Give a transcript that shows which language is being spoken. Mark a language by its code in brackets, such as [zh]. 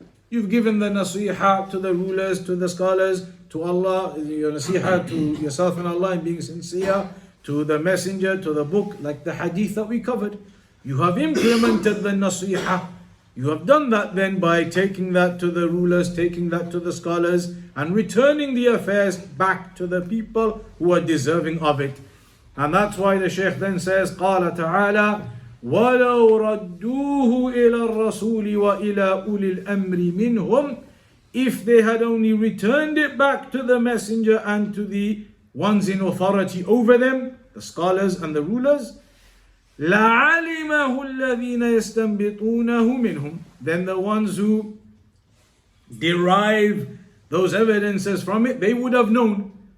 [en] You've given the nasiha to the rulers, to the scholars, to Allah, your nasiha to yourself and Allah in being sincere, to the messenger, to the book, like the hadith that we covered. You have implemented the nasiha. You have done that then by taking that to the rulers, taking that to the scholars, and returning the affairs back to the people who are deserving of it. And that's why the Shaykh then says, [ar] قال تعالى وَلَوْ رَدُّوهُ إِلَى الرَّسُولِ وَإِلَى أُولِي الْأَمْرِ مِنْهُمْ. [en] If they had only returned it back to the messenger and to the ones in authority over them, the scholars and the rulers, [ar] لَعَلِمُوا لَعَلِمَهُ الَّذِينَ يَسْتَنْبِطُونَهُ مِنْهُمْ. [en] Then the ones who derive those evidences from it, they would have known.